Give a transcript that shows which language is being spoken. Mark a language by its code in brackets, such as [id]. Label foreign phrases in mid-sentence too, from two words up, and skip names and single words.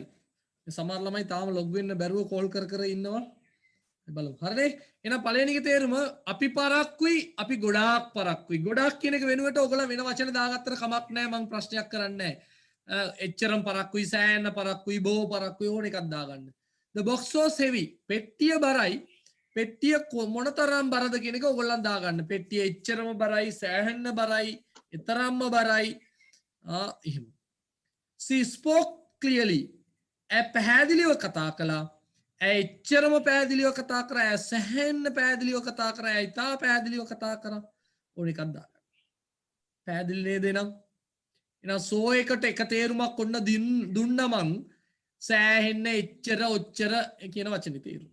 [si] සමහර ළමයි තාම ලොග් වෙන්න බැරුව කෝල් කර කර ඉන්නවා. බලමු. හරිනේ? එහෙනම් පළවෙනි එකේ තේරුම අපි පරක්කුයි අපි ගොඩාක් පරක්කුයි. ගොඩාක් කියන එක වෙනුවට ඔයගොල්ලෝ වෙන වචන දාගත්තට කමක් නැහැ. මම ප්‍රශ්නයක් කරන්නේ නැහැ. එච්චරම් පරක්කුයි සෑහෙන පරක්කුයි බොහෝ පරක්කුයි ඕන එකක් දාගන්න. [en] The box was heavy. [si] පෙට්ටිය බරයි. පෙට්ටිය මොනතරම් බරද කියන එක ඔයගොල්ලන් දාගන්න. පෙට්ටිය එච්චරම බරයි සෑහෙන්න බරයි එතරම්ම බරයි. එහෙම. [en] She spoke clearly. [si] පැහැදිලිව කතා කළා. එච්චරම පැහැදිලිව කතා කරා. සැහෙන්න පැහැදිලිව කතා කරා. ඉතා පැහැදිලිව කතා කරා. ඕන එකක් දාගන්න. පැහැදිලි නේද එහෙනම්? එහෙනම් සෝ එකට එක තේරුමක් ඔන්න දුන්න මං සෑහෙන්න එච්චර ඔච්චර කියන වචනේ තේරුම.